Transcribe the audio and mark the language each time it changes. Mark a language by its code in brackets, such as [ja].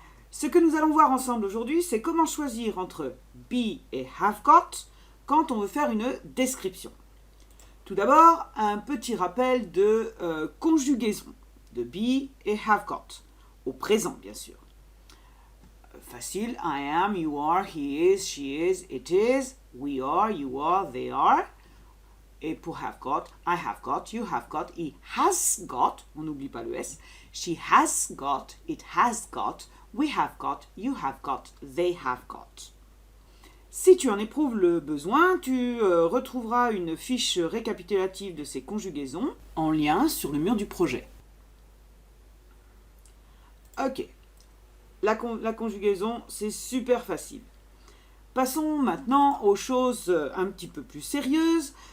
[fr] Ce que nous allons voir ensemble aujourd'hui, c'est comment choisir entre be et have got quand on veut faire une description. Tout d'abord, un petit rappel de conjugaison de be et have got, au présent bien sûr. [en] Facile, I am, you are, he is, she is, it is, we are, you are, they are. [fr] Et pour [en] have got, I have got, you have got, he has got, [fr] on n'oublie pas le S, [en] she has got, it has got, we have got, you have got, they have got. [fr] Si tu en éprouves le besoin, tu retrouveras une fiche récapitulative de ces conjugaisons en lien sur le mur du projet. Ok, la conjugaison, c'est super facile. Passons maintenant aux choses un petit peu plus sérieuses.